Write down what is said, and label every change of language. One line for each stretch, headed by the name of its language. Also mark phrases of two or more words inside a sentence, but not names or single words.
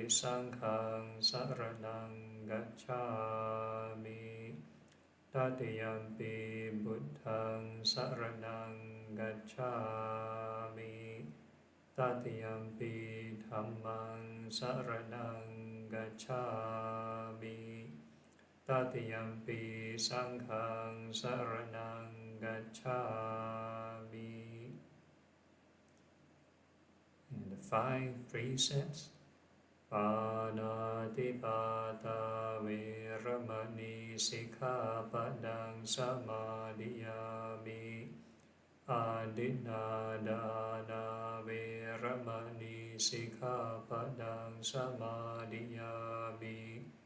Pali: Saṅghāṃ saraṇaṃ gacchāmi, Tatiyampi Buddhaṃ saraṇaṃ gacchāmi, Tatiyampi Dhammaṃ saraṇaṃ gacchāmi, Tatiyampi Saṅghāṃ saraṇaṃ gacchāmi.
English: And the 5 precepts.
Pali: Pāṇātipātā vīramani sikkhapadang samadhiyāmi. Adinādāna vīramani sikkhapadang samadhiyāmi.